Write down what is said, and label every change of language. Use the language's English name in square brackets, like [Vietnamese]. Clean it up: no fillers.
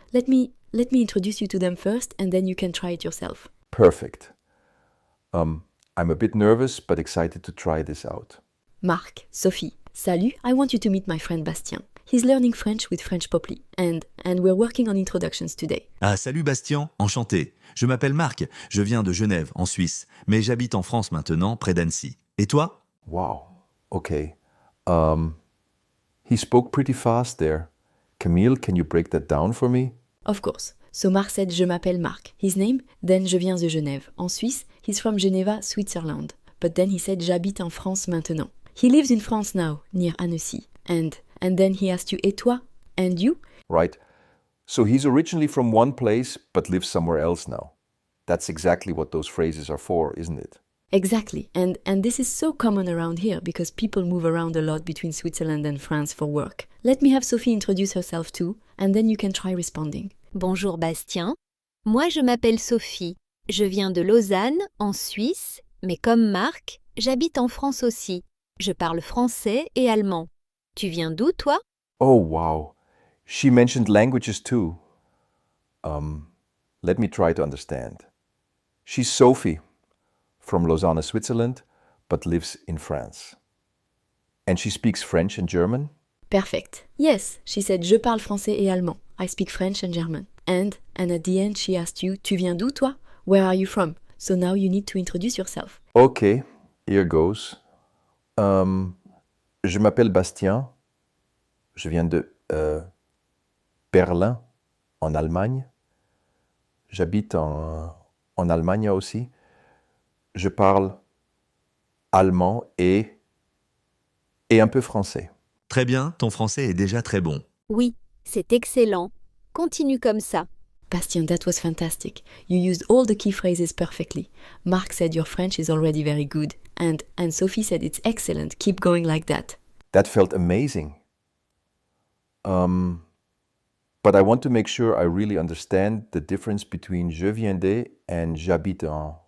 [English] Let me introduce you to them first, and then you can try it yourself. Perfect. I'm a bit nervous, but excited to try this out. Mark, Sophie, salut, I want you to meet my friend Bastien. He's learning French with FrenchPoply, and we're working on introductions today. [French] Ah, salut Bastien, enchanté. Je m'appelle Marc, je viens de Genève, en Suisse, mais j'habite en France maintenant, près d'Annecy. Et toi? [English] Wow, okay. He spoke pretty fast there. Camille, can you break that down for me? Of course. So Mark said [French] je m'appelle Marc, [English] his name, then [French] je viens de Genève. En Suisse, [English] he's from Geneva, Switzerland. But then he said [French] j'habite en France maintenant. [English] He lives in France now, near Annecy. And then he asked you [French] et toi? [English] And you? Right. So he's originally from one place, but lives somewhere else now. That's exactly what those phrases are for, isn't it? Exactly. And this is so common around here because people move around a lot between Switzerland and France for work. Let me have Sophie introduce herself too, and then you can try responding. [French] Bonjour Bastien, moi je m'appelle Sophie, je viens de Lausanne, en Suisse, mais comme Marc, j'habite en France aussi. Je parle français et allemand. Tu viens d'où toi? [English] Oh, wow. She mentioned languages too. Let me try to understand. She's Sophie, from Lausanne, Switzerland, but lives in France. And she speaks French and German? Perfect. Yes, she said [French] je parle français et allemand. [English] I speak French and German. And at the end she asked you, [French] tu viens d'où toi? [English] Where are you from? So now you need to introduce yourself. Okay, here goes. [French] Je m'appelle Bastien. Je viens de Berlin, en Allemagne. J'habite en Allemagne aussi. Je parle allemand et un peu français. Très bien, ton français est déjà très bon. Oui, c'est excellent. Continue comme ça. [English] Bastien, that was fantastic. You used all the key phrases perfectly. Mark said your French is already very good. And Sophie said it's excellent. Keep going like that. That felt amazing. But I want to make sure I really understand the difference between [French] je viens de [English] and [French] j'habite en.